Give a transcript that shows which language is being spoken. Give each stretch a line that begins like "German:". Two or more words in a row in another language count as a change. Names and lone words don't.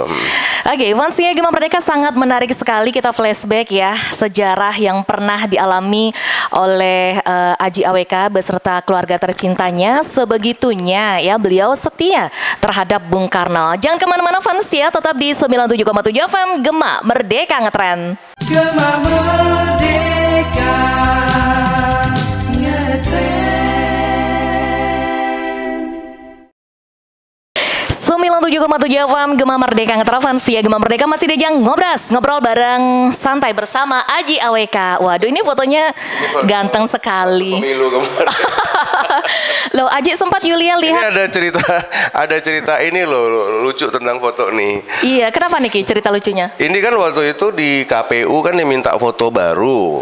Indonesian: Oke, Fansia Gema Merdeka sangat menarik sekali kita flashback ya sejarah yang pernah dialami oleh Aji AWK beserta keluarga tercintanya. Sebegitunya ya beliau setia terhadap Bung Karno. Jangan kemana-mana Fansia, tetap di 97,7 FM Gema Merdeka Ngetren. Gema Merdeka Ngetren. 97,7 FM Gema Merdeka Ngetren. Fansia Gema Merdeka masih diajang ngobrol bareng santai bersama Aji AWK. Waduh, ini fotonya ganteng sekali. Loh, Aji sempat Yulia lihat. Ini ada cerita ini loh, lucu tentang foto nih. Iya, kenapa nih Ki cerita lucunya? Ini kan waktu itu di KPU kan diminta foto baru.